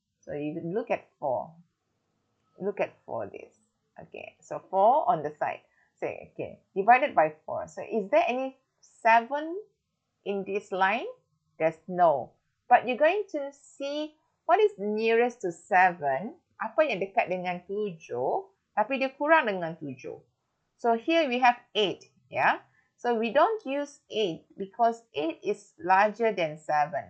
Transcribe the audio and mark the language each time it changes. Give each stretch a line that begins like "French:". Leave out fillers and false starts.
English: So you look at 4. Look at 4 this. Okay, so 4 on the side. Say, okay, divided by 4. So is there any 7 in this line? There's no. But you're going to see what is nearest to 7.
Malay: Apa yang dekat dengan 7, tapi dia kurang dengan 7.
English: So here we have 8. Yeah. So we don't use 8 because 8 is larger than 7.